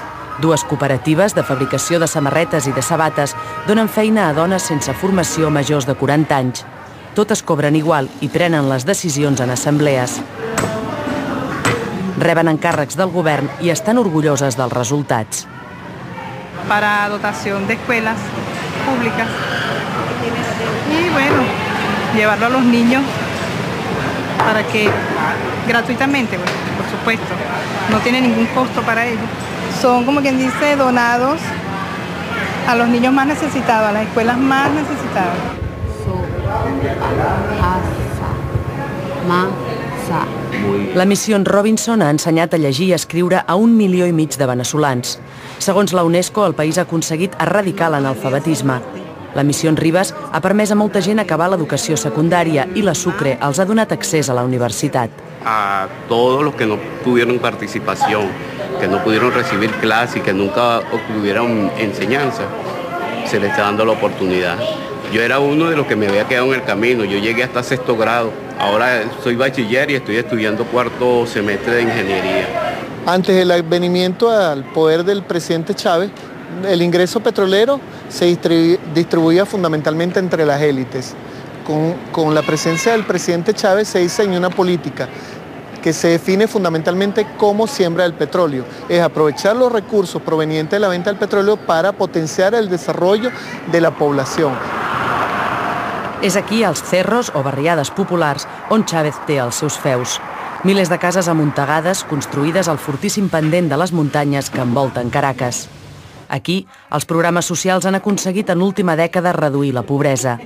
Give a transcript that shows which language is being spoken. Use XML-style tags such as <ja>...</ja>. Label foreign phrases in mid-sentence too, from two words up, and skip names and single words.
<ca>2 cooperatives de fabricació de samarretes i de sabates donen feina a dones sense formació majors de 40 anys. Totes cobren igual i prenen les decisions en assemblees. Reben encàrrecs del govern i estan orgulloses dels resultats.</ca> <es>Para dotación de escuelas públicas y bueno, llevarlo a los niños para que gratuitamente, por supuesto, no tiene ningún costo para ellos. Son, como quien dice, donados a los niños más necesitados, a las escuelas más necesitadas.</es> <ca>La Missió Robinson ha ensenyat a llegir i escriure a 1,5 milions de veneçolans. Segons la UNESCO, el país ha aconseguit erradicar l'analfabetisme. La Missió Ribes ha permès a molta gent acabar l'educació secundària i la Sucre els ha donat accés a la universitat.</ca> <es>A todos los que no tuvieron participación, que no pudieron recibir clases y que nunca obtuvieron enseñanza, se les está dando la oportunidad. Yo era uno de los que me había quedado en el camino, yo llegué hasta 6º grado, ahora soy bachiller y estoy estudiando 4º semestre de ingeniería. Antes del advenimiento al poder del presidente Chávez, el ingreso petrolero se distribuía fundamentalmente entre las élites. Con la presencia del presidente Chávez se diseñó una política que se define fundamentalmente como siembra del petróleo. Es aprovechar los recursos provenientes de la venta del petróleo para potenciar el desarrollo de la población.</es> <ca>És aquí, als cerros o barriades populars, on Chávez té els seus feus. Milers de cases amuntegades construïdes al fortíssim pendent de les muntanyes que envolten Caracas. Aquí, els programes socials han aconseguit en l'última dècada reduir la pobresa.</ca>